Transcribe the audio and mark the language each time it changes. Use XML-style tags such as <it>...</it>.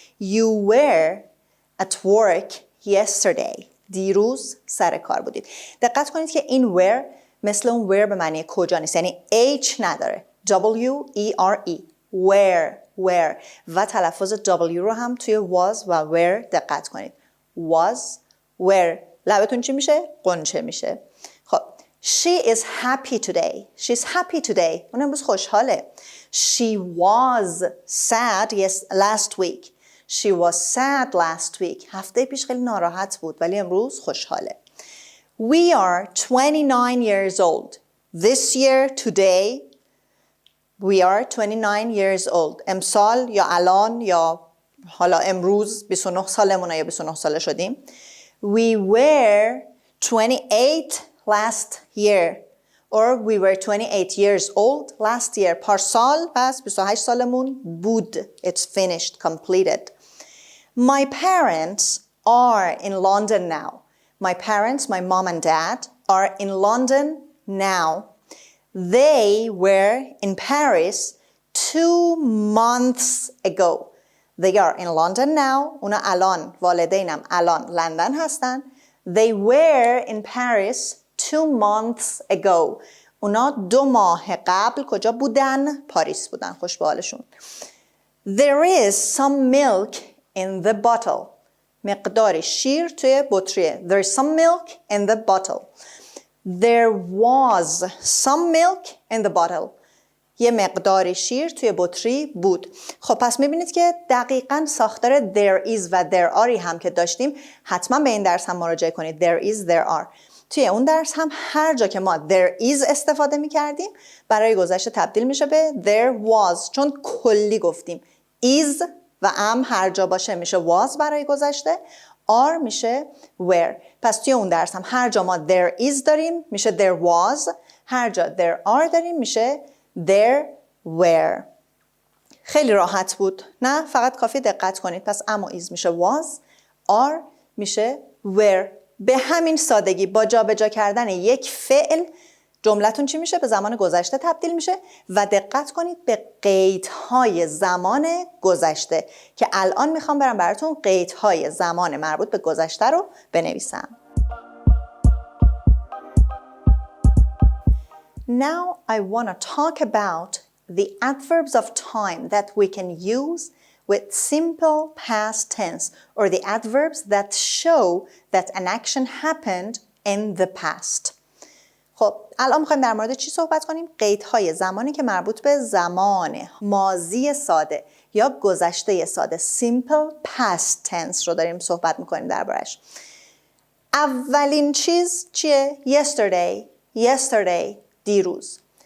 <en>You were at work yesterday.</en> <fa>دیروز سر کار بودید. دقت کنید که این were مثل اون were به معنی کجا نیست. یعنی H نداره. W-E-R-E. Where. و تلفظ W رو هم توی was و were دقت کنید. Was, were. لبتون چی میشه؟ قنچه میشه. خب.</fa> <en>She is happy today. She's happy today.</en> <fa>اون امروز خوشحاله.</fa> <en>She was sad last week. She was sad last week.</en> <fa>هفته پیش خیلی ناراحت بود ولی امروز خوشحاله.</fa> <en>We are 29 years old. This year, today, we are 29 years old.</en> <fa>امسال یا الان یا حالا امروز 29 سالمونه یا 29 ساله شدیم.</fa> <en>We were 28 last year. Or we were 28 years old last year.</en> <fa>پارسال پس 28 سالمون بود.</fa> <en>It's finished, completed. My parents are in London now. My parents, my mom and dad, are in London now. They were in Paris 2 months ago. They are in London now.</en> <fa>اونا الان والدینم الان لندن هستن.</fa> <en>They were in Paris 2 months ago.</en> <fa>اونا 2 ماه قبل کجا بودن؟ پاریس بودن. خوش به حالشون.</fa> <en>There is some milk in the bottle.</en> <fa>مقدار شیر توی بطریه.</fa> <en>There is some milk in the bottle. There was some milk in the bottle.</en> <fa>یه مقدار شیر توی بطری بود. خب پس میبینید که دقیقاً ساختار there is و there are هم که داشتیم حتما به این درس هم مراجعه کنید.</fa> <en>There is, there are.</en> <fa>توی اون درس هم هر جا که ما there is استفاده میکردیم برای گذشته تبدیل میشه به there was. چون کلی گفتیم. is و am هر جا باشه میشه was برای گذشته. are میشه were. پس توی اون درس هم هر جا ما there is داریم میشه there was. هر جا there are داریم میشه there were. خیلی راحت بود نه؟ فقط کافی دقت کنید. پس am و is میشه was. are میشه were. به همین سادگی با جابجا کردن یک فعل جملتون چی میشه؟ به زمان گذشته تبدیل میشه. و دقت کنید به قیدهای زمان گذشته که الان میخوام برم براتون قیدهای زمان مربوط به گذشته رو بنویسم.</fa> <en>Now I want to talk about the adverbs of time that we can use with simple past tense, or the adverbs that show that an action happened in the past.</en> <fa>خب الان میخوایم در مورد چی صحبت کنیم؟ قیدهای زمانی که مربوط به زمان ماضی ساده یا گذشته ساده simple past tense رو داریم صحبت میکنیم دربارش. اولین چیز چیه؟ yesterday دیروز.</fa>